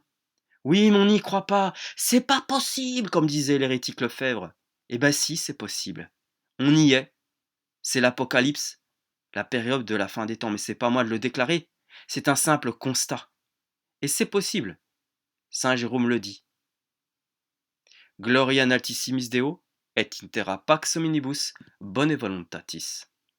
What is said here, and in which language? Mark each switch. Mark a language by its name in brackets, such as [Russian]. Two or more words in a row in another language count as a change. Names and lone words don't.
[French] Oui, mais on n'y croit pas, c'est pas possible, comme disait l'hérétique Lefebvre. Eh bien si, c'est possible. On y est. C'est l'apocalypse, la période de la fin des temps, mais c'est pas moi de le déclarer, c'est un simple constat. Et c'est possible. Saint Jérôme le dit. [Latin] Gloria in altissimis Deo, et in terra pax hominibus, bone voluntatis.